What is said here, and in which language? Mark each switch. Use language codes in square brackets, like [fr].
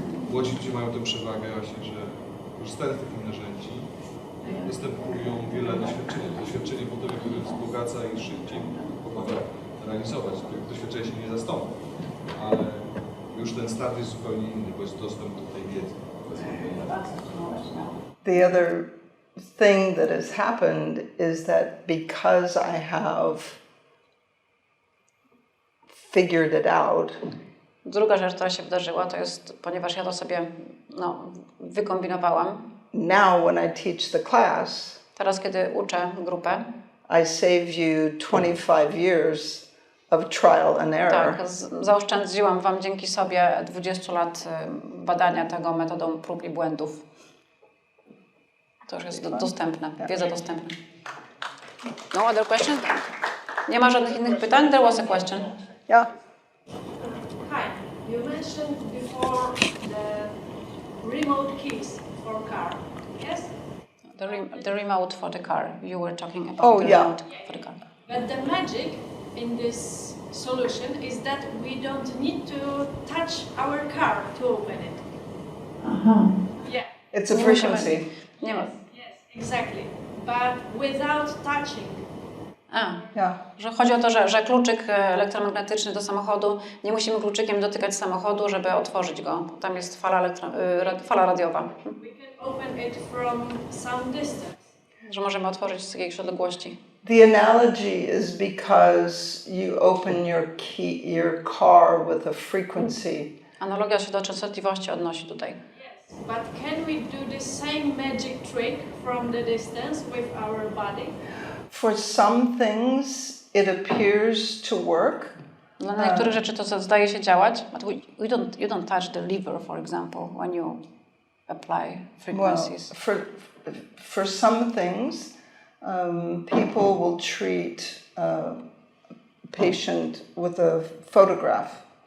[pl] Młodzi ludzie mają tę przewagę właśnie, że korzystając z takich narzędzi dostępują wiele doświadczenia. Doświadczenie potem wzbogaca i szybciej pomaga realizować. Tych doświadczeń się nie zastąpi, ale już ten start jest zupełnie inny, bo jest dostęp do tej wiedzy. [en] The other thing that has happened is that because I have figured it out, [pl] Druga rzecz, która się wydarzyła, to jest, ponieważ ja to sobie wykombinowałam. [en] now when I teach the class, [pl] Teraz, kiedy uczę grupę, [en] I save you 25 years of trial and error. [pl] tak, zaoszczędziłam Wam dzięki sobie 20 lat badania tego metodą prób i błędów. To już jest dostępne, wiedza dostępna. [en] No other questions? [pl] Nie ma żadnych innych pytań? [en] There was a question. Yeah. Hi, you mentioned before the remote keys for car, yes? The remote for the car. You were talking about Oh, the yeah. remote for the car. But the magic in this solution is that we don't need to touch our car to open it. Yeah. It's a [pl] Nie musimy- [en] frequency. [pl] Nie ma. [en] Yes, exactly. But without touching. Yeah. [pl] Że chodzi o to, że kluczyk elektromagnetyczny do samochodu, nie musimy kluczykiem dotykać samochodu, żeby otworzyć go. Tam jest fala radiowa. [en] We can open it from some distance. [pl] Że możemy otworzyć z jakiejś odległości. [en] The analogy is because you open your car with a frequency. [pl] Analogia się do częstotliwości odnosi tutaj. [en] Yes, but can we do the same magic trick from the distance with our body? For some things, it appears to work. [pl] Dla niektórych rzeczy to zdaje się działać, [en] but you don't touch the lever, for example, when you apply frequencies. Well, for some things, people will treat a patient with a photograph.